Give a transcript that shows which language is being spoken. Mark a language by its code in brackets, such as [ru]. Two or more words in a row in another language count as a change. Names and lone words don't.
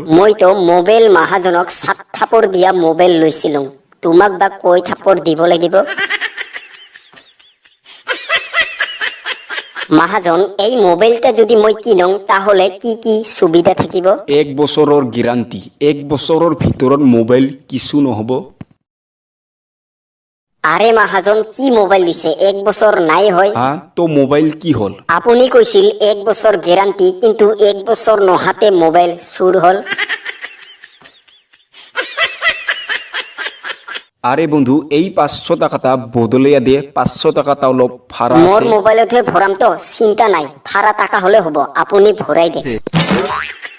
[as] মইতো মোবাইল মহাজনক 7 থাপৰ দিয়া মোবাইল লৈছিলো, তোমাক বা কয় থাপৰ দিব লাগিব? মহাজন এই মোবাইলটা যদি মই কিনং তাহলে কি কি সুবিধা থাকিব? 1 বছৰৰ গেৰাণ্টি, 1 বছৰৰ ভিতৰত মোবাইল কিছু নহব। আরে মহাজন কি মোবাইল দিছে, 1 বছর নাই হয়? হা তো মোবাইল কি হল? আপুনি কৈছিল 1 বছর গ্যারান্টি, কিন্তু 1 বছর নহাতে মোবাইল চুর হল। আরে বন্ধু এই 500 টাকাটা বদলাইয়া দে, 500 টাকাটা অলপ ভাড়া মোর আছে। মোবাইলতে ভরাম তো, চিন্তা নাই, ভাড়া টাকা হলে হব, আপুনি ভরাই দে।